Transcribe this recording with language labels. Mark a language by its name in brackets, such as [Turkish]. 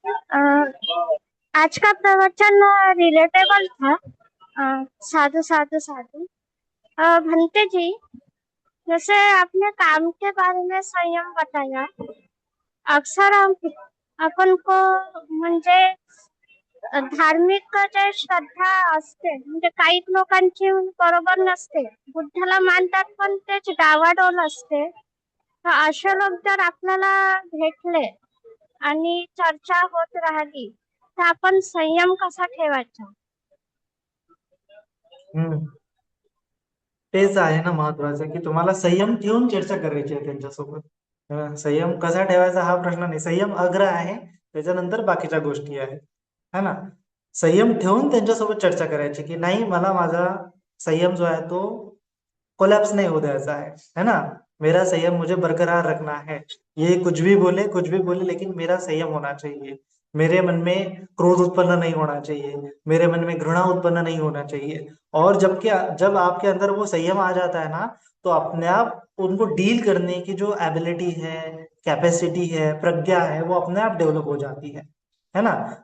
[Hindi] अ, आज का प्रवचन रिलेटेबल था। साधु साधु साधु। भंते जी, जैसे आपने काम के बारे में संयम बताया। अक्सर हम अपन को [Marathi] म्हणजे धार्मिक जे श्रद्धा असते म्हणजे काही लोकांची बरोबर नसते, बुद्धाला मानतात पण तेच डावाडोल असते. तर असे लोक जर आपल्याला भेटले आणि चर्चा होत राहिली तर आपण संयम कसा ठेवायचा? हम्म. तेच आहे ना महत्वाचं, की तुम्हाला संयम ठेवून चर्चा करायची आहे त्यांच्यासोबत. संयम कसा ठेवायचा हा प्रश्न नाही, संयम अग्र आहे, त्याच्यानंतर बाकीच्या गोष्टी आहेत, [Hindi] है ना. [Marathi] संयम ठेवून त्यांच्यासोबत चर्चा करायची, की नाही मला माझा संयम [Hindi] जो है तो कोलैप्स नहीं हो [Marathi] द्यायचा है ना. [Hindi] मेरा संयम मुझे बरकरार रखना है। ये कुछ भी बोले लेकिन मेरा संयम होना चाहिए। मेरे मन में क्रोध उत्पन्न नहीं होना चाहिए, मेरे मन में घृणा उत्पन्न नहीं होना चाहिए। और जब आपके अंदर वो संयम आ जाता है ना, तो अपने आप उनको डील करने की जो एबिलिटी है, कैपेसिटी है, प्रज्ञा है, वो अपने आप डेवलप हो जाती है ना।